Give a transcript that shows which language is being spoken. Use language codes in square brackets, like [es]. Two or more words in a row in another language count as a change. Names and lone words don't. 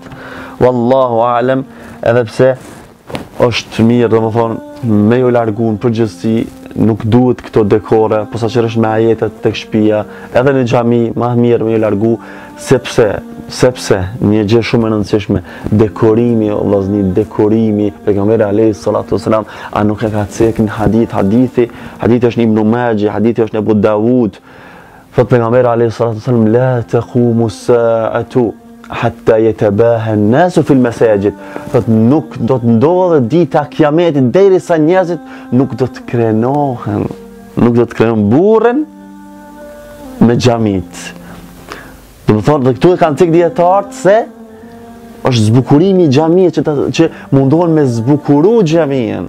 [ar] والله أعلم, [sq] edhe pse është mirë, do të thonë me ju largu në përgjithësi, nuk duhet këto dekore, posaçërisht me ajetet tek shtëpia, edhe në xhami, më mirë me ju largu, sepse një gjë shumë e rëndësishme, dekorimi, o vllazni, dekorimi, pejgamberi [ar] عليه الصلاة والسلام, [sq] a nuk e ka thënë në hadithi është në Ibn Majah, hadithi është në Abu Dawud, thot pejgamberi [ar] عليه الصلاة والسلام, لا تقوم الساعة حتى يتباهى الناس في المساجد. [sq] Thot nuk do të ndodhë dita kiametit derisa njerëzit nuk do të krenohen burrin me xhamit. Do të thonë, dhe këtu e kanë cek dietarët se është zbukurimi i xhamit që mundohen me zbukuru xhamin.